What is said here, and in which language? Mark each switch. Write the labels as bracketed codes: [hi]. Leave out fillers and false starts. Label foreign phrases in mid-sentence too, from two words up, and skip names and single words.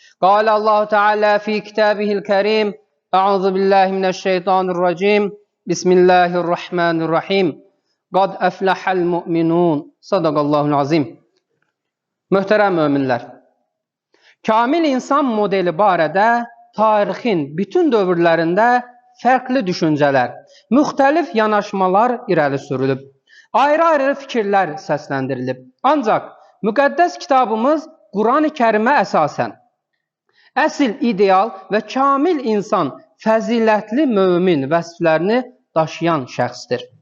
[ar] قال الله تعالى في كتابه الكريم أعوذ بالله من الشيطان الرجيم بسم الله الرحمن الرحيم قد أفلح المؤمنون صدق الله العظيم. [az] Möhtərəm möminlər, kamil insan modeli barədə tarixin bütün dövrlərində fərqli düşüncələr, müxtəlif yanaşmalar irəli sürülüb, ayrı-ayrı fikirlər səsləndirilib. Ancaq müqəddəs kitabımız Quran-ı Kərimə əsasən əsl ideal və kamil insan fəzilətli mömin vəsflərini daşıyan şəxsdir.